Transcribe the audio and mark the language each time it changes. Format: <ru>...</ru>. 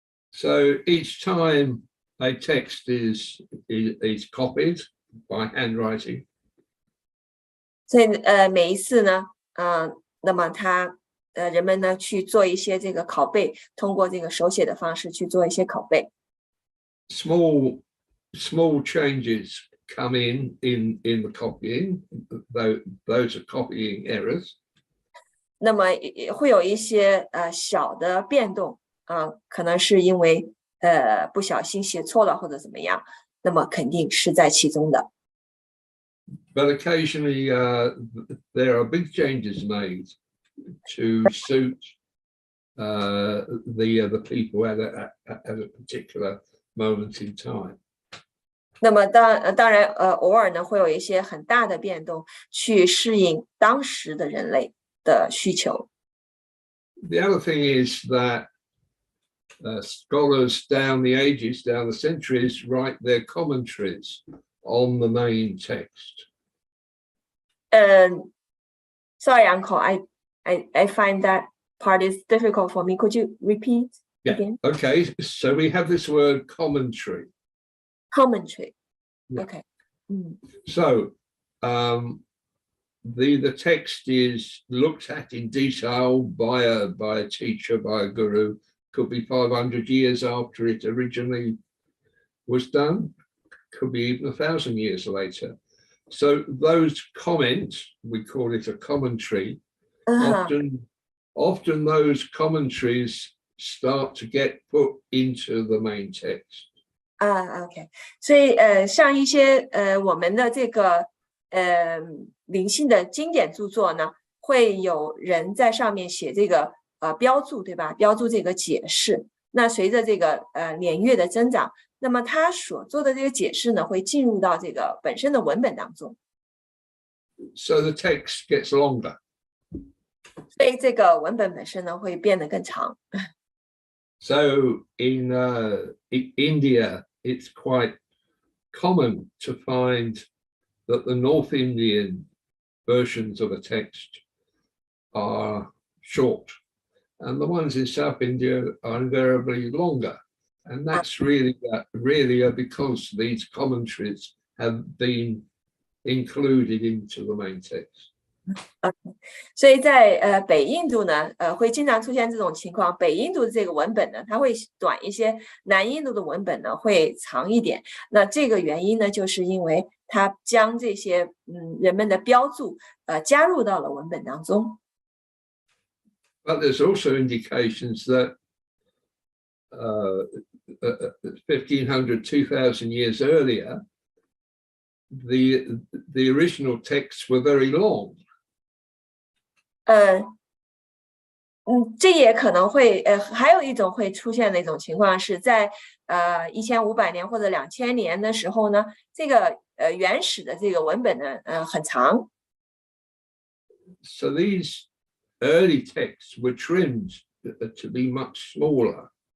<en>So each time a text is copied by handwriting.</en> <zh>所以每一次呢那么人们呢去做一些这个拷贝，通过这个手写的方式去做一些拷贝。</zh> <en>Small changes come in the copying, those are copying errors.</en> <zh>那么会有一些小的变动可能是因为不小心写错了或者怎么样，那么肯定是在其中的。</zh> <en>But occasionally there are big changes made to suit the people at a particular moment in time.</en> <zh>那么当然偶尔呢会有一些很大的变动，去适应当时的人类的需求。</zh> <en>The other thing is that scholars down the ages, down the centuries, write their commentaries on the main text. Sorry, Uncle, I find that part is difficult for me. Could you repeat again? Okay, so we have this word commentary. Commentary. Yeah. Okay. So the text is looked at in detail by a teacher, by a guru. Could be 500 years after it originally was done. Could be even 1,000 years later. So those comments, we call it a commentary. Often those commentaries start to get put into the main text.</en> <zh>OK， 所以像一些我们的这个灵性的经典著作呢，会有人在上面写这个标注，对吧？标注这个解释。那随着这个年月的增长，那么他所做的这个解释呢，会进入到这个本身的文本当中。</zh> <en>So the text gets longer.</en> <zh>所以这个文本本身呢，会变得更长。</zh> <en>So in India, it's quite common to find that the North Indian versions of a text are short, and the ones in South India are invariably longer. And that's really because these commentaries have been included into the main text.</en> <zh>所以在北印度呢，会经常出现这种情况。北印度的这个文本呢，它会短一些；南印度的文本呢，会长一点。那这个原因呢，就是因为它将这些人们的标注加入到了文本当中。</zh> <en>But there's also indications that 1,500, 2,000 years earlier, the original texts were very long.</en> <zh>这也可能会还有一种会出现的一种情况是在1500年或者2000年的时候呢，这个原始的这个文本呢很长。</zh> <en>So these early texts were trimmed to be much smaller.</en>